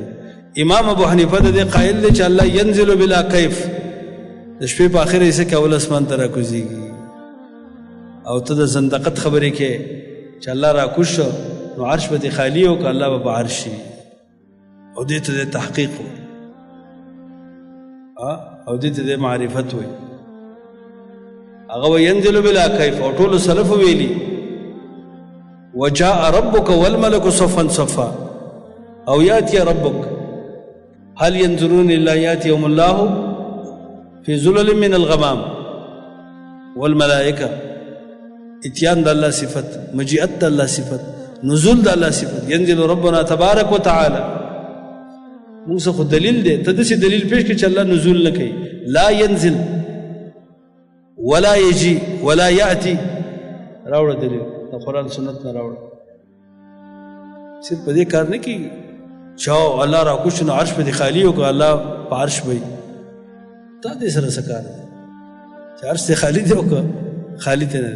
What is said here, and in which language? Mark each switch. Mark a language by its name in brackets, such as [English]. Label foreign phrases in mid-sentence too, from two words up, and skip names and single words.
[Pashto] امام ابو حنیفه د دې قائل دی چې الله [Arabic] ينزل بلا کیف، [Pashto] د شپې په اخر حصہ کې اول اسمان ته راکوزیږي او ته د زندقت خبرې کې چې الله راکوز شو نو عرش به خالی او که الله به عرش شي او دې ته د تحقیق او دې ته د معرفت وي. هغه [Arabic] ينزل بلا کیف [Pashto] او ټول سلف ویلي [Arabic] وجاء ربك والملك صفا صفا [Pashto] او [Arabic] ياتي ربك هل ينظرون الا ياتيهم الله في ظلل من الغمام والملائكه. [Pashto] اتيان د الله صفت، مجيئت د الله صفت، نزول د الله صفت. [Arabic] ينزل ربنا تبارك وتعالى. [Pashto] موږ خو دلیل دی، ته داسې دلیل پیش کړي چې الله نزول نه کوي. [Arabic] لا ينزل ولا يجي ولا ياتي. [Pashto] راوړه دلیل د قرآن سنت نه راوړه. صرف په دې کار نه کېږي چې الله راکوز شو نو عرش به دې خالي او که الله په عرش وي. تا دې سره څه کار دی چې عرش دې خالي دی او که خالي ته نه دی؟